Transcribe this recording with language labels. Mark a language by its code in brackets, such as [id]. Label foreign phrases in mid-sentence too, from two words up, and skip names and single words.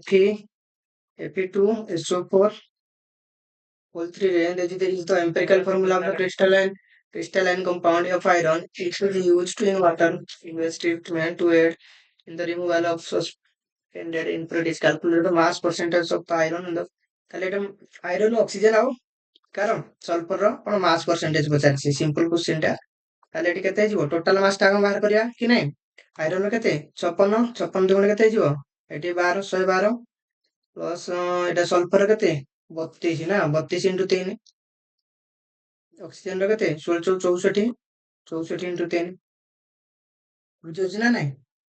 [en] Fe2SO4 whole 3 [or] ରେ ଦେଇଛି [en] the empirical formula of the crystalline compound of iron it will be used in water treatment to aid in the removal of suspended impurities calculate the mass percentage of the iron in the [or] ତାହେଲେ ଏଟା ଆଇରନ୍ ଅକ୍ସିଜେନ ଆଉ କାରଣ ସଲଫର ର କଣ [en] mass percentage [or] ପଚାରିଛି [en] simple question [or] ଟା ତାହେଲେ ଏଠି କେତେ ହେଇଯିବ [en] total mass [or] ଟା କଣ ବାହାର କରିବା କି ନାଇଁ ଆଇରନ୍ ର କେତେ 56 ଦୁଗୁଣ କେତେ ହେଇଯିବ ଏଠି 12 112 ପ୍ଲସ୍ ଏଟା ସଲଫର କେତେ 32 ନା 32 ଇଣ୍ଟୁ 3 ଅକ୍ସିଜେନ ର କେତେ 16 64 64 ଇଣ୍ଟୁ 3 ବୁଝୁଛି ନା ନାଇଁ